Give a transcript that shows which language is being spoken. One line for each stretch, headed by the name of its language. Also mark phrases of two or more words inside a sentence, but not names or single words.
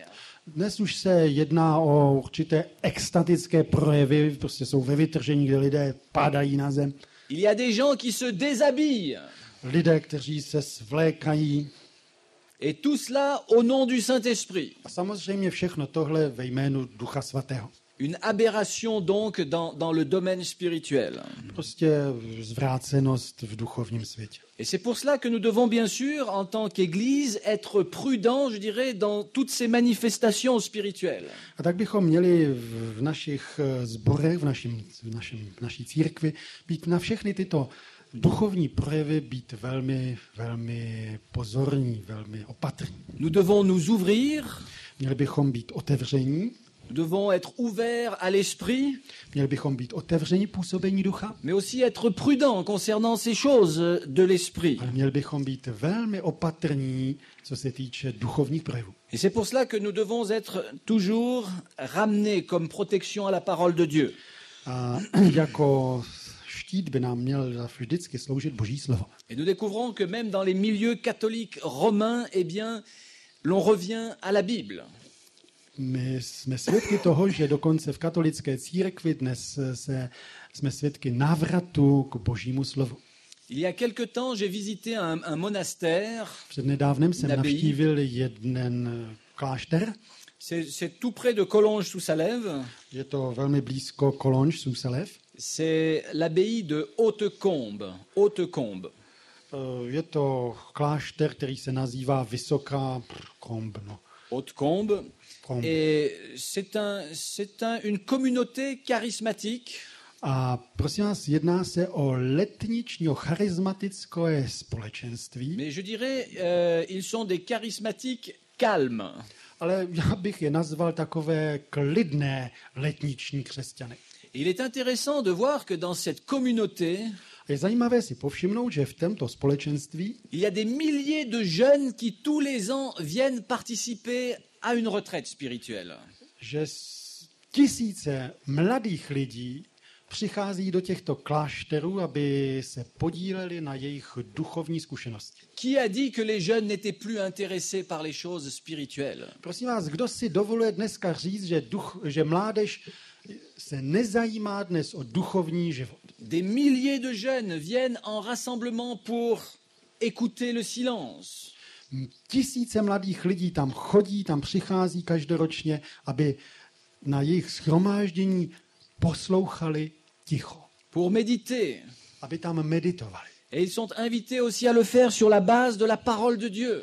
Czech: Dnes už se jedná o určité extatické projevy, prostě jsou ve vytržení, kde lidé padají na zem.
French: Il y a des gens qui se déshabillent.
Czech: Lidé, kteří se svlékají.
French: Et tout cela au nom du Saint-Esprit.
Czech: A samozřejmě všechno tohle ve jménu Ducha Svatého.
French: Une aberration donc dans le domaine spirituel.
Czech: Prostě zvrácenost v duchovním světě.
French: Et c'est pour cela que nous devons bien sûr, en tant qu'Église, être prudents, je dirais, dans toutes ces manifestations spirituelles.
Czech: A tak bychom měli v našich sborech, v naší církvi, být na všechny tyto duchovní projevy být velmi, velmi pozorní, velmi opatrní.
French: Nous devons nous ouvrir,
Czech: Měli bychom být otevření,
French: nous devons être ouverts à l'esprit,
Czech: měli bychom být otevření působení ducha,
French: mais aussi être prudents concernant ces choses de l'esprit.
Czech: ale měli bychom být velmi opatrní, co se týče duchovních projevů.
French: Et c'est pour cela que nous devons être toujours ramenés comme protection à la parole de Dieu.
Czech: A jako štít by nám měl vždycky sloužit Boží slovo.
French: Et nous découvrons que même dans les milieux catholiques romains, eh bien, l'on revient à la Bible.
Czech: My jsme svědky toho, že dokonce v katolické církvi dnes jsme svědky návratu k Božímu slovu.
French: Il y a quelque temps, j'ai visité un monastère.
Czech: Přednedávnem jsem Nabíjí. navštívil jeden klášter.
French: C'est tout près de Collonges-sous-Salève.
Czech: Je to velmi blízko Collonges, Souselev.
French: C'est l'abbaye de Hautecombe. Hautecombe.
Czech: Je to klášter, který se nazývá Vysoká Komb. No. Hautecombe. Komb.
French: Et c'est une communauté charismatique.
Czech: A prosím vás, jedná se o letničního charismatické společenství,
French: Mais je dirais, ils sont des charismatiques calmes.
Czech: ale já bych je nazval takové klidné letniční křesťany.
French: Il est intéressant de voir que dans cette communauté,
Czech: Je zajímavé si povšimnout, že v tomto společenství
French: il y a des milliers de jeunes qui tous les ans viennent participer à une retraite spirituelle.
Czech: že tisíce mladých lidí přichází do těchto klášterů, aby se podíleli na jejich duchovní zkušenosti.
French: Qui a dit que les jeunes n'étaient plus intéressés par les choses spirituelles?
Czech: Prosím vás, kdo si dovoluje dneska říct, že mládež se nezajímá dnes o duchovní život.
French: Des milliers de jeunes viennent en rassemblement pour écouter le silence.
Czech: Tisíce mladých lidí tam chodí, tam přichází každoročně, aby na jejich shromáždění poslouchali ticho,
French: Pour méditer.
Czech: aby tam meditovali.
French: Et ils sont invités aussi à le faire sur la base de la parole de Dieu.